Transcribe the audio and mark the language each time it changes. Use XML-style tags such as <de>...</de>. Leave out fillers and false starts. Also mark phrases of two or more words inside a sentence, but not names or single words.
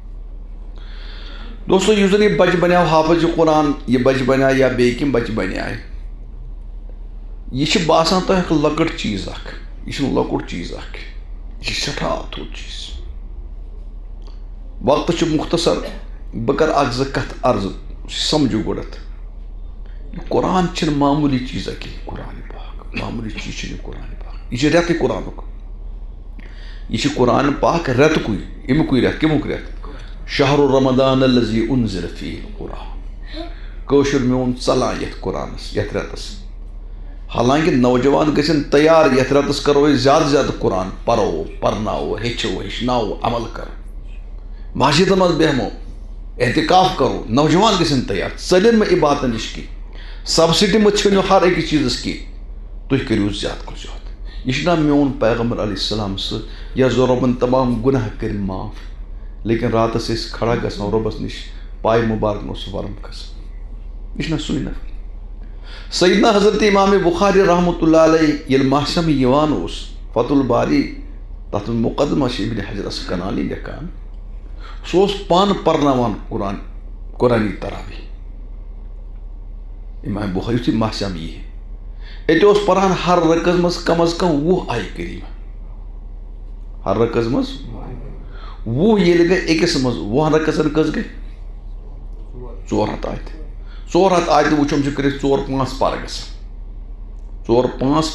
<ks>دوستو یُس زَن یہِ بَچہِ بَنیو حافظ قرآن یہِ بَچہِ بَنیو یا بیٚیہِ کینٛہہ بَچہِ بَنیٛاے یہِ چھِ باسان تۄہہِ اکھ لۄکٕٹ چیٖز اکھ یہِ چھُنہٕ لۄکُٹ چیٖز اکھ یہِ چھِ سٮ۪ٹھاہ تھوٚد چیٖز وقتہٕ چھُ مُختصر بہٕ کَرٕ اکھ زٕ کَتھٕ عرضہٕ سَمجھِو گۄڈٕنٮ۪تھ یہِ قرآن چھِنہٕ معموٗلی چیٖزا کینٛہہ قرآنِ پاک معموٗلی چیٖز چھِنہٕ یہِ قرآنِ پاک یہِ چھِ رٮ۪تٕے قرآنُک یہ قرآن پاک رٮ۪تکُے اَمیُکُے رٮ۪تھ کَمیُک رٮ۪تھ</ks> <ar>شہر رمضان الذی انزل فیہ القرآن</ar> <ks>کٲشُر میون ژلان یَتھ قرآنس یَتھ رٮ۪تس حالانکہِ نوجوان گژھن تیار یَتھ رٮ۪تس کرو أسۍ زیادٕ زیادٕ قرآن پرو پرناوو ہیٚچھو ہیٚچھناوو عمل کرو مسجدن منٛز بیٚہمو احتکاف کرو نوجوان گژھن تیار ژٔلِن مہ عبادتن نِش کینٛہہ سبسڈی مہ ژھٕنِو ہر أکِس چیٖزس کینٛہہ تُہۍ کٔرِو زیادٕ کھۄتہٕ زیادٕ یہ چھُ نا میون پیغمبر</ks> <ar>علیہ السلام</ar> <ks>سُہ یَس رۄبن تمام گُناہ کٔرۍ معاف لیکن راتس ٲسۍ کھڑا گژھان رۄبس نِش پایہِ مُبارکن اوس ورم کھسان یہِ چھُ نا سُے نفر سیدنا حضرت امام بخاری</ks> <ar>رحمۃ اللہ علیہ</ar> <ks>ییٚلہِ محشم یِوان اوس فتح الباری تتھ منٛز مقدمہ چھِ ابن حجر اسقلانی لیکھان سُہ اوس پانہٕ پرناوان قرآنی تراویح امام بخاری یُتھُے محشم یی اَتہِ اوس پران ہر رکعس منٛز کم از کم 20 آیہِ کریٖمہ ہر رکعس منٛز 20 ییٚلہِ گٔے أکِس منٛز 20 رکعژن کٔژ گٔے 400 آیتہِ 400 آیتہِ وٕچھُم چھِ کٔرِتھ 4-5 پارٕ گژھان 4-5</ks>